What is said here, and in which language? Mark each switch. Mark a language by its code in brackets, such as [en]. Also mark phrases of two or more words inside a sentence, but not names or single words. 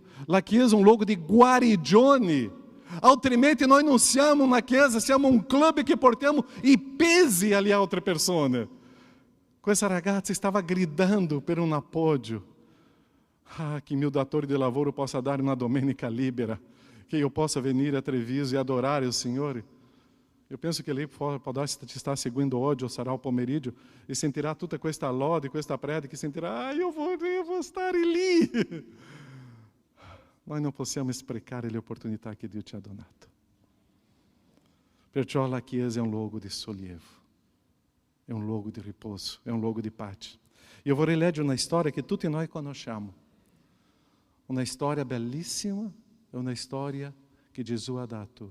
[it] La Chiesa è un luogo di guarigione. Altrimenti noi non siamo una Chiesa, siamo un club che portiamo i pesi alle altre persone. Questa ragazza stava gridando per un appoggio. Che mio datore di lavoro possa dare una domenica libera, che io possa venire a Treviso e adorare il Signore. [pt] Eu penso que ele pode estar seguindo hoje o Sarau Pomeriggio e sentirá [it] tutta questa lode, questa preda, [pt] que sentirá, eu vou estar lì. Nós não [it] possiamo sprecare le opportunità che Dio ci ha donato. Perciò la Chiesa è un luogo di sollievo, è un luogo di riposo, è un luogo di pace. Io vorrei leggere una storia che tutti noi conosciamo, una storia bellissima, è una storia che Gesù ha dato.